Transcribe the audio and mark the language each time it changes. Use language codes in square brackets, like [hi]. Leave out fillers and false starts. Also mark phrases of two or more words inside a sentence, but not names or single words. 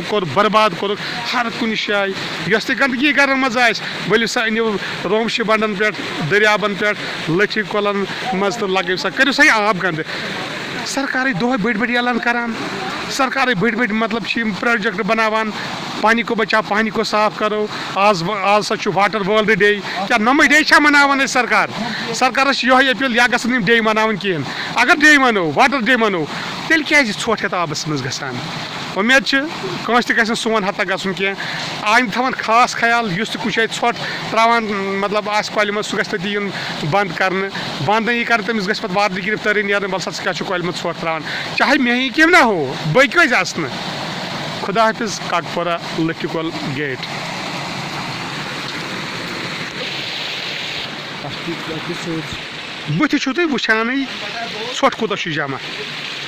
[ks] کوٚر برباد کوٚرُکھ ہر کُنہِ جایہِ یۄس تہِ گنٛدگی گرن منٛز آسہِ ؤلِو سا أنِو رومشہِ بنٛڈن پٮ۪ٹھ دٔریابن پٮ۪ٹھ لٔٹھِ کۄلن منٛز تہٕ لگٲیِو سا کٔرِو سا یہِ آب گنٛدٕ سرکارٕے دۄہے بٔڑۍ بٔڑۍ اعلان کران سرکارٕے بٔڑۍ بٔڑۍ مطلب چھِ یِم پروجیکٹ بناوان [ur] پانی کو بچاو پانی کو صاف کرو [ks] آز سا چھُ [en] water world day [ks] کیٛاہ نۄمٕے ڈے چھا مناوان أسۍ سرکارس چھِ یِہوے اپیٖل یا گژھن یِم ڈے مناوٕنۍ کِہینۍ اگر ڈے منو [en] water day [ks] منو تیٚلہِ کیازِ ژھۄٹھ یتھ آبس منٛز گژھان اُمید چھِ کٲنٛسہِ تہِ گژھِ نہٕ سون ہتا گژھُن کینٛہہ آیِنٛدٕ تھاوان خاص خیال یُس تہِ کُنہِ جایہِ ژھۄٹھ تراوان مطلب آسہِ کۄلہِ منٛز سُہ گژھِ تٔتی یُن بنٛد کرنہٕ بنٛد یی کرنہٕ تٔمِس گژھِ پتہٕ وارٕ گرفتٲری نیرٕنۍ وَلہٕ سا ژٕ کیٛاہ چھُکھ کۄلہِ منٛز ژھۄٹھ تراوان [ur] چاہے مےٚ ہی کیٚم نہ ہو [ks] باقٕے کٲنٛسہِ آسہِ نہٕ [ur] خۄدا حافظ [ks] کاکپورہ لٔٹھِ کۄل گیٹ بٕتھِ چھُو تُہۍ وٕچھانٕے ژھۄٹھ کوٗتاہ چھُ جمع